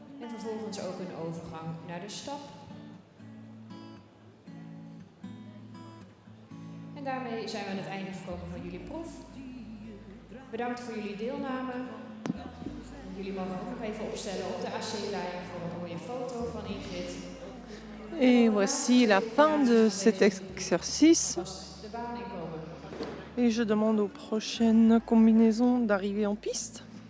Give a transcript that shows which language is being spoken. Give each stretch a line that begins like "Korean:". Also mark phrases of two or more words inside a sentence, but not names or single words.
Dutch: En vervolgens ook een overgang naar de stap. En daarmee zijn we aan het einde gekomen van jullie proef. Bedankt voor jullie deelname. En jullie mogen ook nog even opstellen op de AC-lijn voor een mooie foto van Ingrid.
French: Et voici la fin de cet exercice.
Dutch: Vast de baan inkomen.
French: Et je demande aux prochaines combinaisons d'arriver en piste.